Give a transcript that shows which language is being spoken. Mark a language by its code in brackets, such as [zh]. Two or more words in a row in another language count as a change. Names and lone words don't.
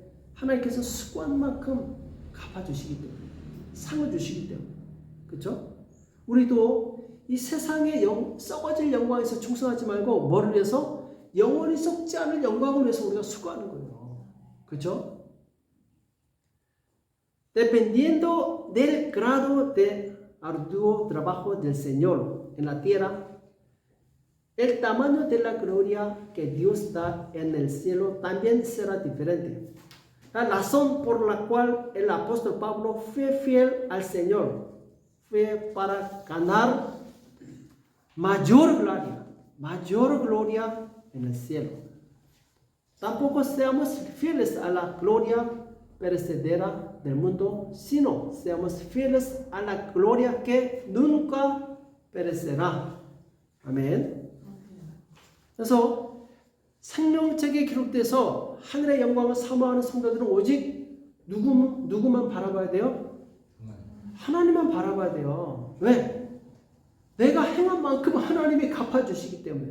[ko] 하나님께서 수고한 만큼 갚아주시기 때문에, 상을 주시기 때문에. 그렇죠? 우리도 이 세상의 썩어질 영광에서 충성하지 말고 뭐를 위해서? 영원히 썩지 않을 영광을 위해서 우리가 수고하는 거예요. 그렇죠? [es] Dependiendo del grado de arduo trabajo del Señor en la tierra, el tamaño de la gloria que Dios da en el cielo también será diferente. La razón por la cual el apóstol Pablo fue fiel al Señor fue para ganar mayor gloria en el cielo. Tampoco seamos fieles a la gloria perecedera del mundo, sino seamos fieles a la gloria que nunca perecerá. [ko] 아멘. 그래서 생명책에 기록돼서 하늘의 영광을 사모하는 성도들은 오직 누구만 바라봐야 돼요? 하나님만 바라봐야 돼요. 왜? 내가 행한 만큼 하나님이 갚아주시기 때문에.